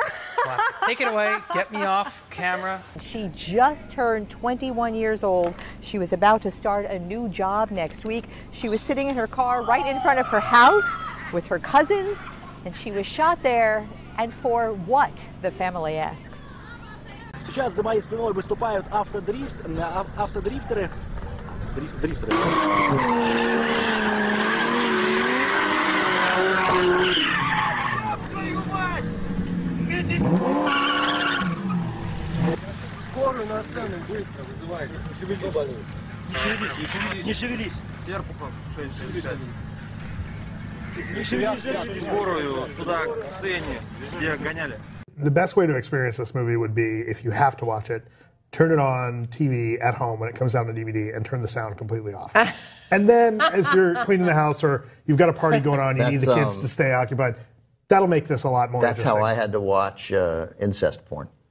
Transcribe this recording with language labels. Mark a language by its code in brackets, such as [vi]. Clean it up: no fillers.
[en] Classic. Take it away. Get me off camera. She just turned 21 years old. She was about to start a new job next week. She was sitting in her car right in front of her house with her cousins, and she was shot there. And for what, the family asks. [ru] Сейчас за моей спиной выступают автодрифтеры. Скорую на сцену быстро вызывайте. Не шевелись. Сверху шесть. Не шевелись. Скорую сюда, к сцене, где гоняли. [en] The best way to experience this movie would be, if you have to watch it, turn it on TV at home when it comes out on DVD and turn the sound completely off. And then as you're cleaning the house or you've got a party going on, you need the kids to stay occupied, that'll make this a lot more That's interesting. how I had to watch incest porn.